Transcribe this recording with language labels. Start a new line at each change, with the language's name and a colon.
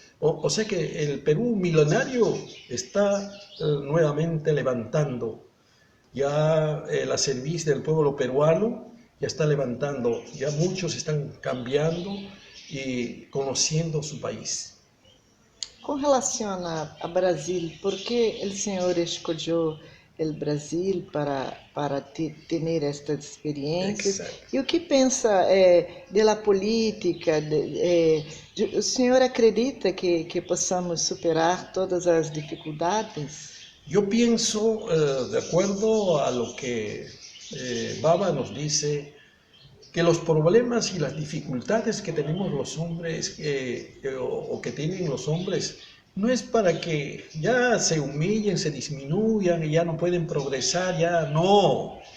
Spanish: O sea que el Perú milenario está nuevamente levantando. Ya la cerviz del pueblo peruano ya está levantando. Ya muchos están cambiando y conociendo su país.
Portuguese: Com relação a Brasil, por que o senhor escolheu o Brasil para ter esta experiência?
Spanish: Exacto.
Portuguese: E o que pensa da política? O senhor acredita que possamos superar todas as dificuldades?
Spanish: Yo pienso, de acuerdo a lo que Baba nos dice, que los problemas y las dificultades que tenemos los hombres o que tienen los hombres no es para que ya se humillen, se disminuyan y ya no pueden progresar, ya no.